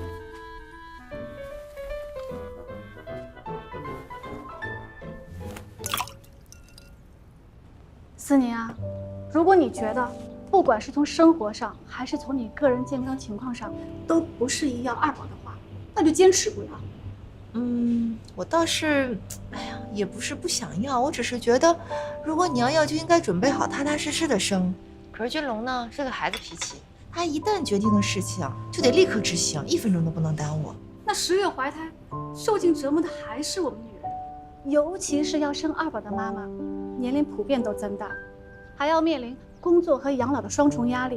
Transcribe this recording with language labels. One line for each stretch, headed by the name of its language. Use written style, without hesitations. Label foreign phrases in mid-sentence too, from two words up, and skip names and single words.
Chinese: 思寧啊，如果你覺得不管是從生活上，還是從你個人健康情況上，都不適宜要2寶的話，那就堅持不要。我倒是，哎呀，也不是不想要，我只是覺得，如果你要就應該準備好踏踏實實的生。可是俊龍呢，是個孩子脾氣， 他一旦决定的事情就得立刻執行，1分鐘都不能耽誤。那10月懷胎，受盡折磨的還是我们女人，尤其是要生2寶的媽媽，年齡普遍都增大，還要面臨工作和養老的雙重壓力。